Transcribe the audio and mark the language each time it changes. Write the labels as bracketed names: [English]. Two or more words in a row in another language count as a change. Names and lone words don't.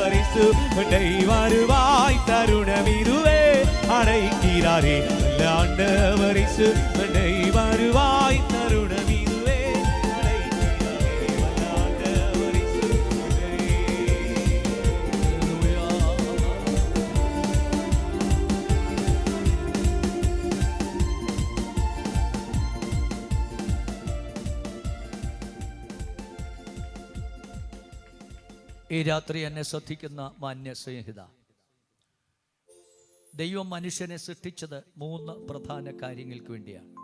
[Tamil] இயேசு உன்னை வருவாய் தருணம் இதுவே அழைக்கிறாரே. நல்ல ஆண்டவர் இயேசு உன்னை வருவாய் தருணம் இதுவே அழைக்கிறாரே. நல்ல ஆண்டவர் இயேசு உன்னை. [Malayalam] ഈ രാത്രി എന്നെ ശ്രദ്ധിക്കുന്ന മാന്യ സ്നേഹിത, ദൈവം മനുഷ്യനെ സൃഷ്ടിച്ചത് 3 പ്രധാന കാര്യങ്ങൾക്ക് വേണ്ടിയാണ്.